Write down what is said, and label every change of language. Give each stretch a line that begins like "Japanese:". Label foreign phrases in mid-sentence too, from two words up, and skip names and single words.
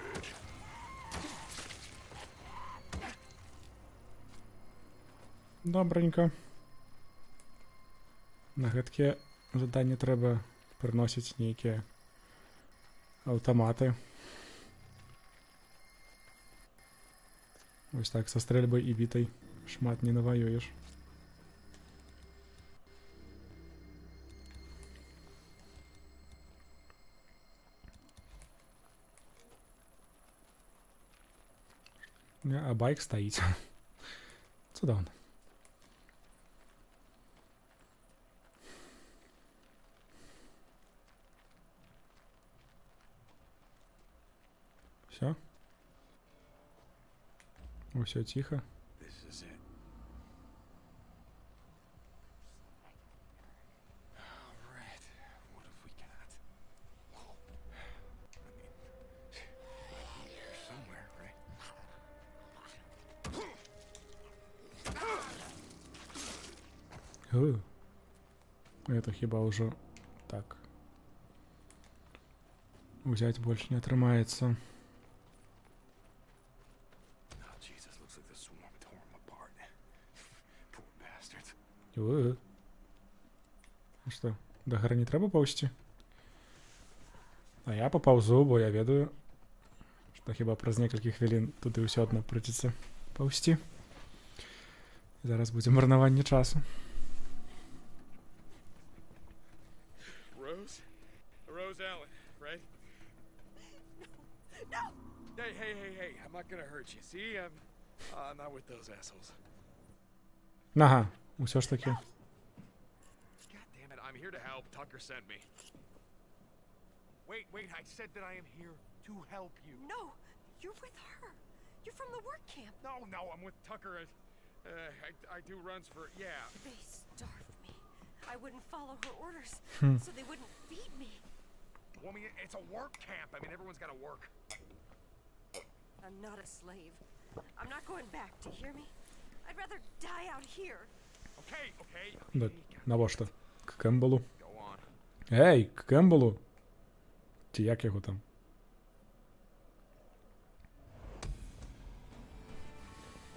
Belarusian: Добренько. На гэткі заданні трэба прыносіць нейкія аўтаматы. Вось так са стрэльбай і бітай шмат не наваюеш. А байк стаіць. Цудоўна. Всё? Усё ціха.
English: This is it. All right. What have we got? I mean, might be here somewhere, right?
Belarusian: Это хіба ўжо так. Узять больше не атрымаецца.
English: Oh, Jesus, looks like the swarm tore him apart. Poor bastards.
Belarusian: А што, да гары не трэба паўзці? А я папаўзу, бо я ведаю, што хіба праз некалькі хвілін туды ўсё адно прыйдзецца паўзці. Зараз будзе марнаванне часу.
English: Rose? Rose Allen, right? No! Hey, I'm not gonna hurt you. See, I'm not with those assholes.
Belarusian: Ага, усё ж таки.
English: God damn it, I'm here to help. Tucker sent me. Wait, I said that I am here to help you. No, you're with her. You're from the work camp. No, I'm with Tucker. I do runs for, yeah. They starved me. I wouldn't follow her orders, so they wouldn't feed me. Well, I mean, it's a work camp. I mean, everyone's gotta work. I'm not a slave. I'm not going back, do you hear me? I'd rather die out here. Okay.
Belarusian: Да, навошта? К Кембелу.
English: Go on.
Belarusian: Ей, к Кембелу. Ці як його там?